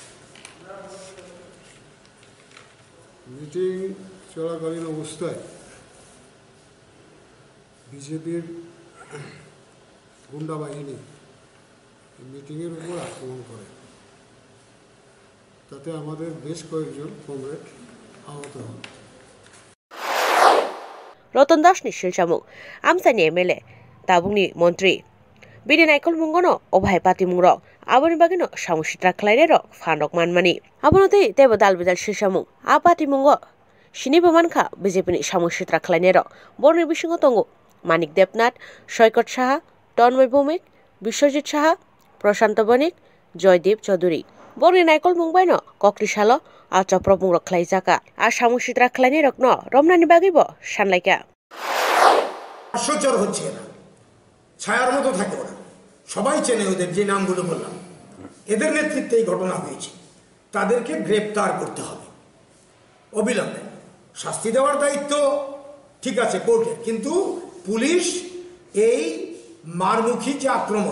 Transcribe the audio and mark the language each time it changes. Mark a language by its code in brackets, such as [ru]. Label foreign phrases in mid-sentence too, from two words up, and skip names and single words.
[bn] মিটিং চলাকালীন অবস্থায় বিজেপির গুন্ডা বাহিনী মিটিংয়ের উপর আক্রমণ করে তাতে আমাদের বেশ কয়েকজন কমরেড আহত হন [trp] Roton Das ni silchamung amsani MLA tabungni মন্ত্রী bini naikol mungono obhai patimung rok aboni bagino samung sitra khlainai rok phanok manmani abonote tebo dalbidal silchamung a patimungo sinibo mankha BJP ni samung sitra khlainai rok borni bisingo tongo Manik Debnath Soykot Saha Tonmoy Bhumik Biswajit Saha Prashant Bonik Joydeep Chaudhuri borni naikol mungbaino kokli salo a joprop mung rok khlaijaka a samung sitra khlainai rokno romnani bagibo sanlaika [bn] আশ্চর্য হচ্ছে না ছায়ার মতো থাকে ওরা সবাই চেনে ওদের যে নামগুলো বললাম এদের নেতৃত্বে এই ঘটনা হয়েছে তাদেরকে গ্রেফতার করতে হবে অবিলম্বে শাস্তি দেওয়ার দায়িত্ব ঠিক আছে কোর্টের কিন্তু পুলিশ এই মারমুখী যে আক্রমণ